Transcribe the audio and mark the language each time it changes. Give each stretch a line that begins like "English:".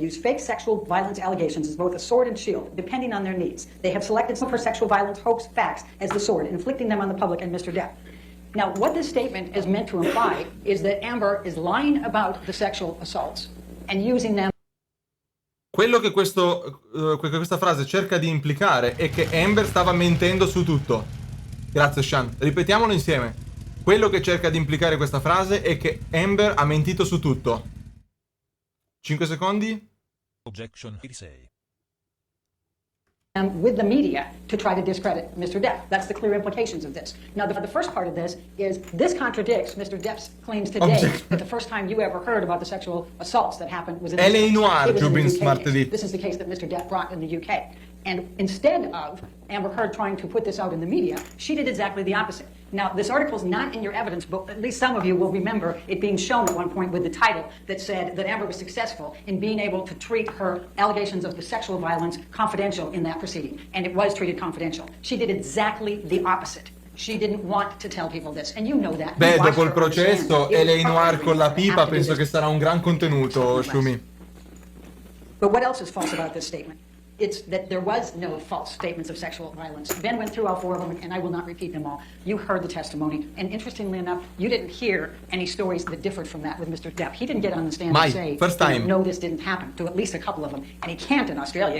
English: Use fake sexual violence allegations as both a sword and shield, depending on their needs. They have selected some of her sexual violence hoax facts as the sword, inflicting them on the public and Mr. Depp. Now, what this statement is meant to imply is that Amber is lying about the sexual assaults and using them.
Italian: Quello che questa frase cerca di implicare è che Amber stava mentendo su tutto. Grazie Sean. Ripetiamolo insieme. Quello che cerca di implicare questa frase è che Amber ha mentito su tutto. 5 secondi.
English: Objection 36. With the media to try to discredit Mr. Depp. That's the clear implications of this. Now, the first part of this is this contradicts Mr. Depp's claims today that the first time you ever heard about the sexual assaults that happened was in the L.A. Noir, UK. This is the case that Mr. Depp brought in the UK. And instead of Amber Heard trying to put this out in the media, she did exactly the opposite. Now, this article is not in your evidence book, but at least some of you will remember it being shown at one point with the title that said that Amber was successful in being able to treat her allegations of the sexual violence confidential in that proceeding. And it was treated confidential. She did exactly the opposite. She didn't want to tell people this, and you know that.
Italian: Beh, dopo il processo, L.A. Noir con la pipa, penso che sarà un gran contenuto, Shumi.
English: But what else is false about this statement? It's that there was no false statements of sexual violence. Ben went through all 4 of them, and I will not repeat them all. You heard the testimony, and interestingly enough, you didn't hear any stories that differed from that with Mr. Depp. He didn't get on the stand and say, no, this didn't happen, to at least a couple of them. And he can't in Australia.